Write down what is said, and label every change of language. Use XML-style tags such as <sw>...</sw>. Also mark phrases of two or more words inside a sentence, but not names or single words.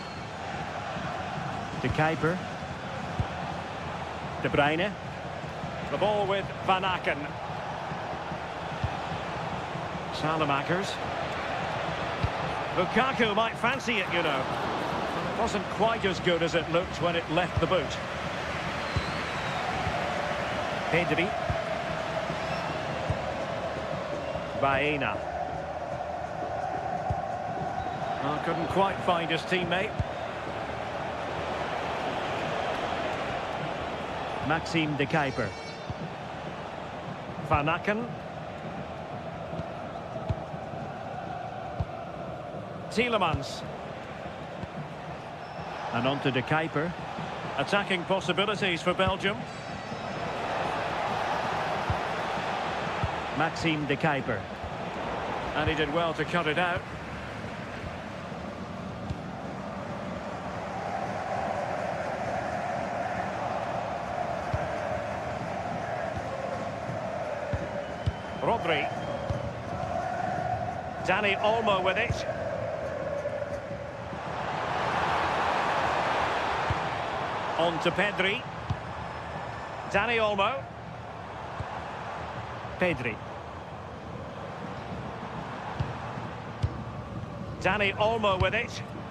<en>De Kuiper. De Bruyne. The ball with Van Aken. Salamakers. Lukaku might fancy it, you know. It wasn't quite as good as it looked when it left the boot. Pedri. Baena. Oh, couldn't quite find his teammate. Maxime de Kuiper. Van Aken. Tielemans. And on to de Kuiper. Attacking possibilities for Belgium. Maxime de Kuiper. And he did well to cut it out. Rodri. Dani Olmo with it. On to Pedri. Dani Olmo. Pedri. Dani Olmo with it.</en>